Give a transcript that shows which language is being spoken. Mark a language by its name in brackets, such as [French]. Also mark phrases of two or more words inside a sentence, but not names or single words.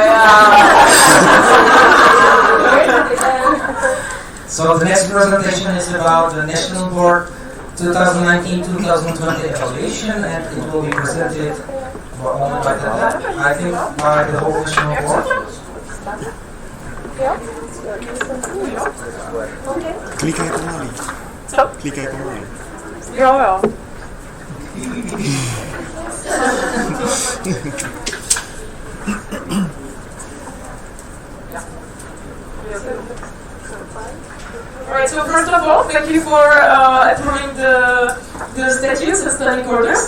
[English] So the next presentation is about the National Board 2019-2020 evaluation, and it will be presented by the whole National Board. [Czech] Jo? Klikaj pomalý. Co? Klikaj pomalý. Jo, jo. [English] Alright, so first of all, thank you for approving the statutes and standing orders.